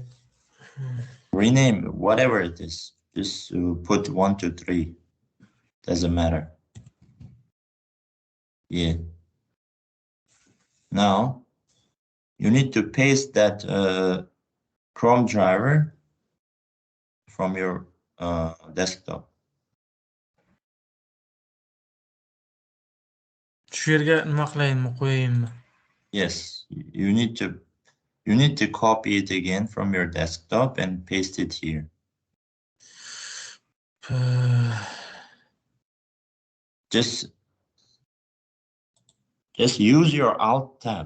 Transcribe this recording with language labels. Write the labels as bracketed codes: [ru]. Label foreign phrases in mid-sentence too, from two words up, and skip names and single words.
[en] Rename whatever it is. Just put 1, 2, 3. Doesn't matter. Yeah. Now you need to paste that Chrome driver from your desktop. [uz] Shu yerga nima qilayinmi, qo'yayinmi? [en] Yes, you need to copy it again from your desktop and paste it here. Just use your Alt tab.